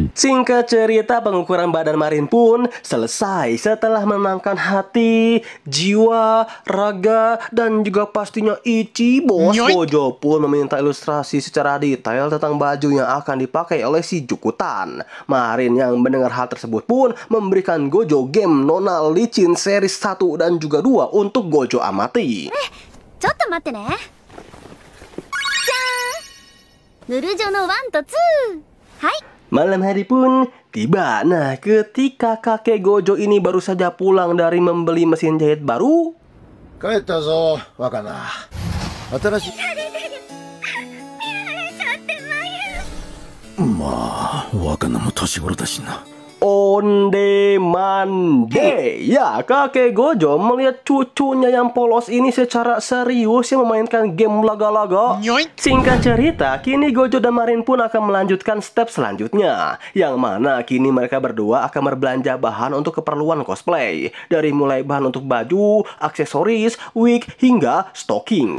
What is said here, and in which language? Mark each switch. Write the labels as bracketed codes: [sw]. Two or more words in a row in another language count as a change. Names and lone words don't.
[id] Singkat cerita, pengukuran badan Marin pun selesai setelah menenangkan hati, jiwa, raga, dan juga pastinya Ichi, bos. Gojo pun meminta ilustrasi secara detail tentang baju yang akan dipakai oleh Shijuku Tan. Marin yang mendengar hal tersebut pun memberikan Gojo game Nona Licin series 1 dan juga 2 untuk Gojo amati. [ja] ちょっと待ってね。じゃーん。ヌルジョの1と2。はい。 [id] Malam hari pun tiba. Nah, ketika kakek Gojo ini baru saja pulang dari membeli mesin jahit baru. [ja] 帰ったぞ、若菜。新しい。まあ、若菜も年頃だしな。 [min] Onde mande. [id] Ya, kakek Gojo melihat cucunya yang polos ini secara serius yang memainkan game laga-laga. Singkat cerita, kini Gojo dan Marin pun akan melanjutkan step selanjutnya, yang mana kini mereka berdua akan berbelanja bahan untuk keperluan cosplay, dari mulai bahan untuk baju, aksesoris, wig, hingga stocking.